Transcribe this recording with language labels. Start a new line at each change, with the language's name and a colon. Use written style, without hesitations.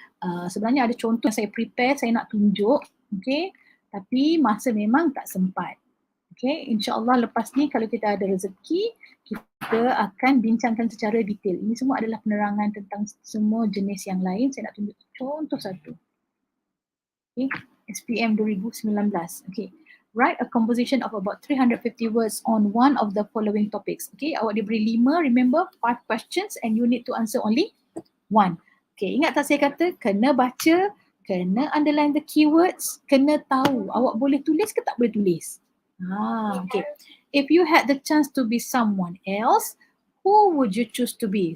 Malay: Sebenarnya ada contoh yang saya prepare, saya nak tunjuk. Okay, tapi masa memang tak sempat. Okay, insyaAllah lepas ni kalau kita ada rezeki, kita akan bincangkan secara detail. Ini semua adalah penerangan tentang semua jenis yang lain. Saya nak tunjuk contoh satu. Okay, SPM 2019.
English: Okay, write a composition of about 350 words on one of the following topics. Okay,
Malay: awak diberi 5,
English: remember 5 questions and you need to answer only 1.
Malay: Okay, ingat tak saya kata kena baca, kena
English: underline the keywords,
Malay: kena tahu awak boleh tulis ke tak boleh tulis. Okay.
English: If you had the chance to be someone else, who would you choose to be?